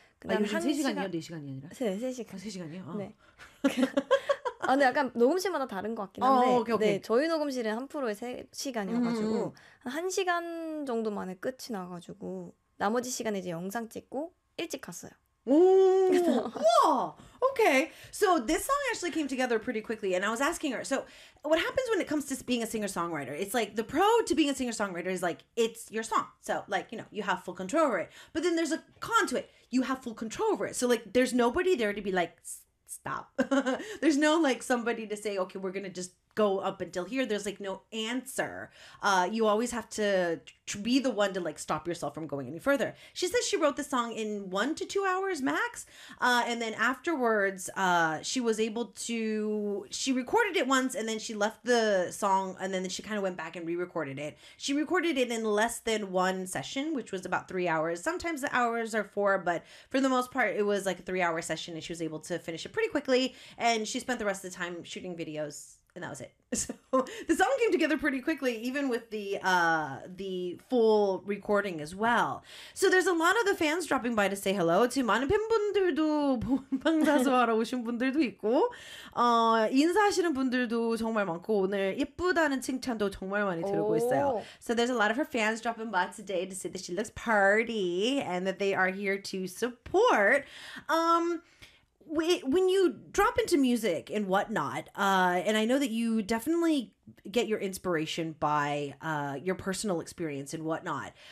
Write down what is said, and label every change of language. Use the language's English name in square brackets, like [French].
[Korean] 그다음 한 세 시간이요, 네 시간이 아니라. 세 시간. 아, 세 시간이요. 아. 네. 아, 근데 약간 녹음실마다 다른 것 같긴 한데 오케이. 네, 저희 녹음실은 한 프로에 3시간이어가지고 한 시간 정도 만에 끝이 나가지고 나머지 시간에 이제 영상 찍고 일찍 갔어요. 와! [English] Okay, so this song actually came together pretty quickly, and I was asking her, so what happens when it comes to being a singer-songwriter? It's like, the pro to being a singer-songwriter is like, it's your song. So, like, you know, you have full control over it. But then there's a con to it. You have full control over it. So, like, there's nobody there to be like... stop. There's no like somebody to say, okay, we're gonna just go up until here. There's like no answer. You always have to be the one to like stop yourself from going any further. She says she wrote the song in 1 to 2 hours max. And then afterwards, she recorded it once and then she left the song and then she kind of went back and re-recorded it. She recorded it in less than one session, which was about 3 hours. Sometimes the hours are four, but for the most part, it was like a 3 hour session and she was able to finish it pretty quickly. And she spent the rest of the time shooting videos. And that was it. So the song came together pretty quickly, even with the full recording as well. So there's a lot of the fans dropping by to say hello to. [Korean] 많은 팬분들도 방사수 하러 오신 분들도 있고 인사하시는 분들도 정말 많고 오늘 예쁘다는 칭찬도 정말 많이 들고 있어요. [English] So there's a lot of her fans dropping by today to say that she looks party and that they are here to support. When you drop into music and whatnot, and I know that you definitely get your inspiration by your personal experience and whatnot.